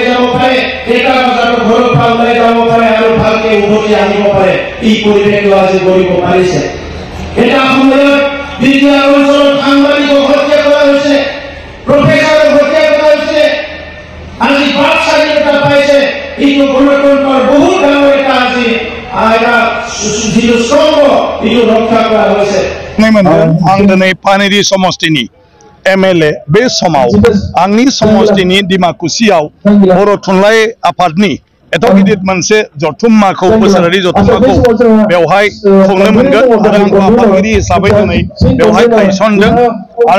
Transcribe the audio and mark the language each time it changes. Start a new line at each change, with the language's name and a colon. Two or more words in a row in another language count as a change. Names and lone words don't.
Assamese: যাব পাৰে 1টা বজাত ঘৰৰ পৰা ওলাই যাব পাৰে আৰু ভালকে উভতি আহিব পাৰে এই পৰিৱেশটো আজি কৰিব পাৰিছে এটা সময়ত বিদ্যা অঞ্চলত সাংবাদিকক হত্যা কৰা হৈছে প্ৰফেচাৰক হত্যা কৰা হৈছে আজি বাক স্বাধীনতা পাইছে এইটো গণতন্ত্ৰৰ বহুত ডাঙৰ এটা আজি এটা যিটো স্তম্ভ এইটো ৰক্ষা কৰা হৈছে
Bodo: आं दिनै पानेरि समष्टिनि एमएलए बे समाव आंनि समष्टिनि डिमाकुसियाव बर' थुनलाइ आफादनि एथ' गिदिर मोनसे जथुम्माखौ बोसोरारि जथुम्माखौ बेवहाय खुंनो मोनगोन आरो आंखौ आफादगिरि हिसाबै दिनै बेवहाय गायसनदों आरो